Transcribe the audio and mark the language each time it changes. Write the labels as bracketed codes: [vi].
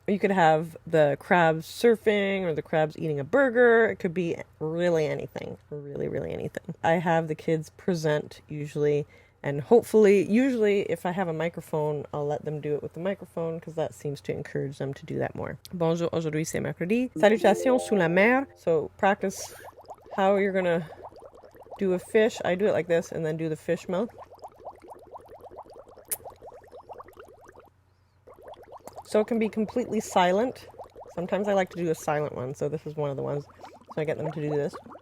[en] You could have the crabs surfing or the crabs eating a burger. It could be really anything, really, really anything. I have the kids present usually, and hopefully, usually if I have a microphone, I'll let them do it with the microphone because that seems to encourage them to do that more. [fr] Bonjour, aujourd'hui c'est mercredi. Salutations sous la mer. [en] So practice how you're gonna do a fish. I do it like this and then do the fish mouth. So it can be completely silent. Sometimes I like to do a silent one, so this is one of the ones. So I get them to do this.